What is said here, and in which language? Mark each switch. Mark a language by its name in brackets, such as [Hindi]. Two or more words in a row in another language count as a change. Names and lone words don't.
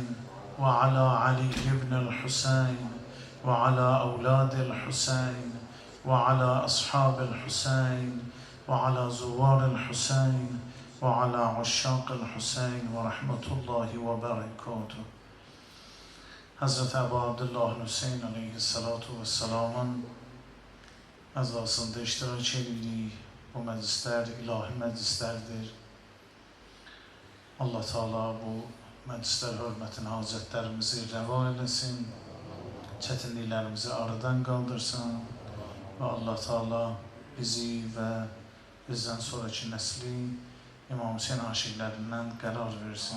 [Arabic] وعلى علي بن الحسين وعلى أولاد الحسين وعلى أصحاب الحسين وعلى زوار الحسين وعلى عشاق الحسين ورحمة الله وبركاته [Azerbaijani] Hazreti Ebu Abdullah Hüseyin aleyhissalatu vesselamın əzasında iştirak edildiği bu məclislər ilahi məclislərdir. Allah Teala bu məclislər hörmətin hacətlərimizi rəva eləsin, çətinliklərimizi aradan qaldırsın və Allah Teala bizi və bizdən sonraki nəsli İmam Hüseyin aşiqlərindən qərar versin.